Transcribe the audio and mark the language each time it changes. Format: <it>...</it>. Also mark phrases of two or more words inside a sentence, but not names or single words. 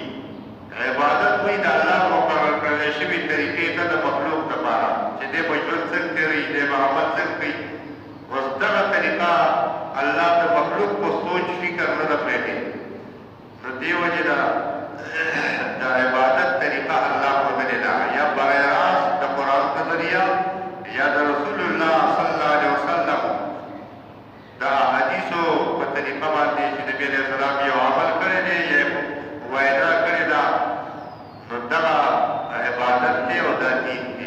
<ps>عبادت وایي د الله مقرر کړلی شوي طریقې ته د مخلوق دپاره چې دی به ژوند څنګه تېروي، دی به عمل څنګه کوي. اوس دغه طریقه الله د مخلوق په سوچ فکر نه ده پرېږدي. نو دې وجې نه د عبادت طریقه الله ښودلې ده، یا برای راست د قرآن په ذریعه، یا د رسول الله صلی الله علیه وسلم د احادیثو په طریقه باندې چې نبي علیه السلام یو عمل کړی دی یا وینا کړې ده، نو دغه عبادت دی او دا دین دی.</ps>